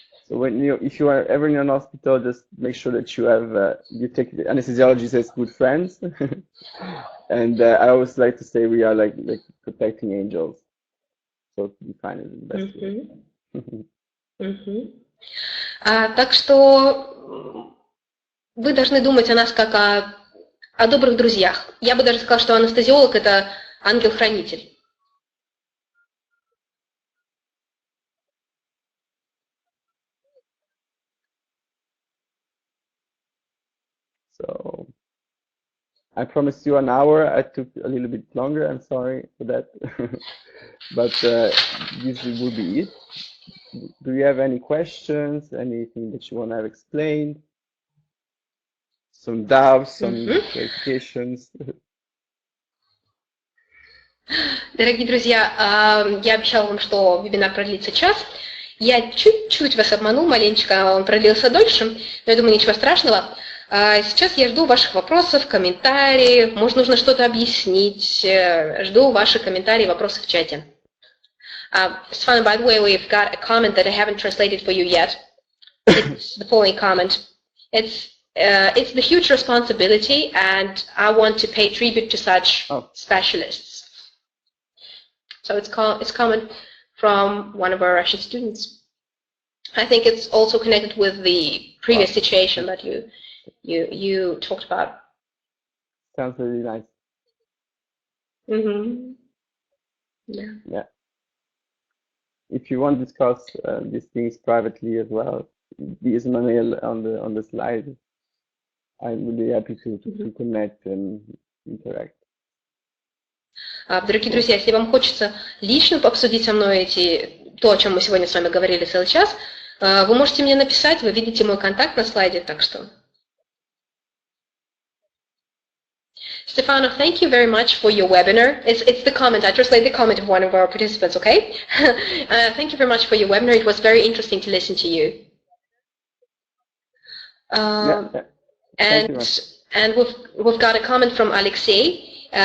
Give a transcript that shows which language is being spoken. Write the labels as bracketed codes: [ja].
[en] So if you are ever in an hospital, just make sure that you take the anesthesiologists as good friends. And I always like to say we are like protecting angels. So to define it in the best way. [ru] Так что вы должны думать о нас как о добрых друзьях. Я бы даже сказала, что анестезиолог – это ангел-хранитель. [en] So I promised you an hour. I took a little bit longer. I'm sorry for that. But this will be it. Do you have any questions? Anything that you want to have explained? Some doubts, some clarifications? [ru] Дорогие друзья, я обещала вам, что вебинар продлится час. Я чуть-чуть вас обманул, маленечко он продлился дольше, но я думаю, ничего страшного. Сейчас я жду ваших вопросов, комментариев, может, нужно что-то объяснить. Жду ваши комментарии и вопросы в чате. [en] Stefano, by the way, we've got a comment that I haven't translated for you yet. It's the following comment. It's the huge responsibility, and I want to pay tribute to such specialists. So it's comment from one of our Russian students. I think it's also connected with the previous situation that you talked about. Sounds really nice. Yeah. If you want to discuss these things privately as well, there's my mail on the slide. I'm really happy to connect and interact. [ru] Дорогие друзья, если вам хочется лично обсудить со мной то, о чем мы сегодня с вами говорили целый час, вы можете мне написать, вы видите мой контакт на слайде, так что. [en] Stefano, thank you very much for your webinar. It's the comment. I translate the comment of one of our participants, okay? Thank you very much for your webinar. It was very interesting to listen to you. And we've got a comment from Alexei.